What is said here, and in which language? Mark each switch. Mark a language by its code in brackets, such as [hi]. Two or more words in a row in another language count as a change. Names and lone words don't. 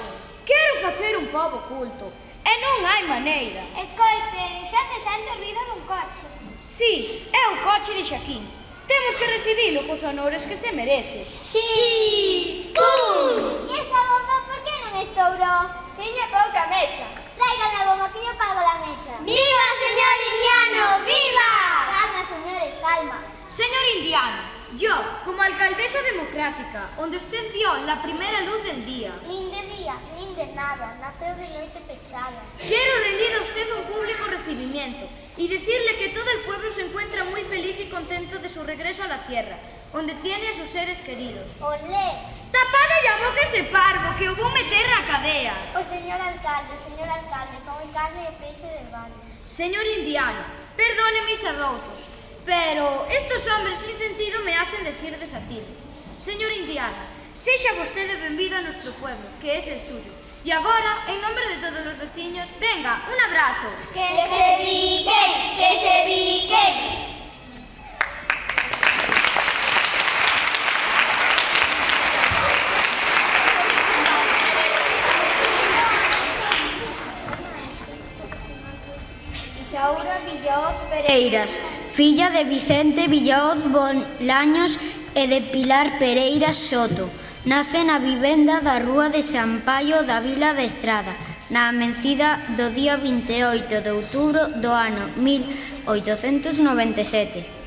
[gl] Quero facer un pobo culto, e non hai maneira. Escoite, xa se sente o ruido dun coche. Si, é o coche de Xaquín. Temos que recibilo cos honores que se merece. Si! Pum! E esa bomba por que non estourou? Tiña pouca mecha. [es] Traigan a bomba que yo pago la mecha. ¡Viva, señor indiano! ¡Viva! Calma, señores, calma. Señor indiano, yo, como alcaldesa democrática, onde usted vio la primera luz del día, [gl] Nin de día, nin de nada, naceu de noite pechada. [es] quiero rendir a usted un público recibimiento y decirle que todo el pueblo se encuentra muy feliz y contento de su regreso a la tierra, donde tiene a sus seres queridos. Olé! [gl] ¡Tapadle a boca ese parvo, que o vou meter na cadea! O señor alcalde, come carne e peixe [es] del barrio. Señor indiano, perdone mis arrotos, pero estos hombres sin sentido me hacen decir desatinos. Señor indiano, [gl] sexa vostede benvido [es] a nuestro pueblo, que es el suyo. Y agora, en nombre de todos los vecinos, venga, un abrazo. Que se piquen, que se piquen. [gl] Isaura Villaoz Pereiras, filla de Vicente Villaoz Bolaños e de Pilar Pereiras Soto. Nace na vivenda da Rúa de San Paio da Vila de Estrada, na amencida do día 28 de outubro do ano 1897.